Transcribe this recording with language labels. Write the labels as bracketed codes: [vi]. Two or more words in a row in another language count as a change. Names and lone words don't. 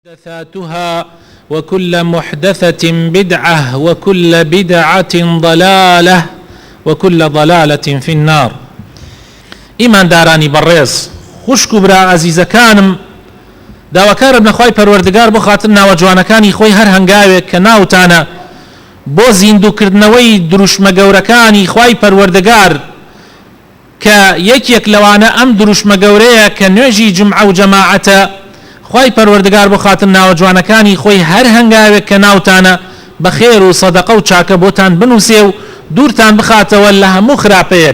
[ar] محدثاتها وكل محدثة بدعة وكل بدعة ضلالة وكل ضلالة في النار. [ckb] إيمان داراني بريز خوشكو برا عزيزة كانم داواکارم نخوای پەروەردگار بۆ خاتر ناوەجوانەکانی خۆی هەر هەنگاوێک کە ناوتانە بۆ زیندووکردنەوەی دروشمە گەورەکانی خوای پەروەردگار کە یەکێک لەوانە ئەم دروشمە گەورەیە کە نوێژی جمعە و جەماعەتە خوای پەروەردگار بۆ خاتر ناوەجوانەکانی خۆی هەر هەنگاوێک کە ناوتانە بە خێر و سەدەقە و چاکە بۆتان بنووسێ و دوورتان بخاتەوە لە هەموو خراپەیەک.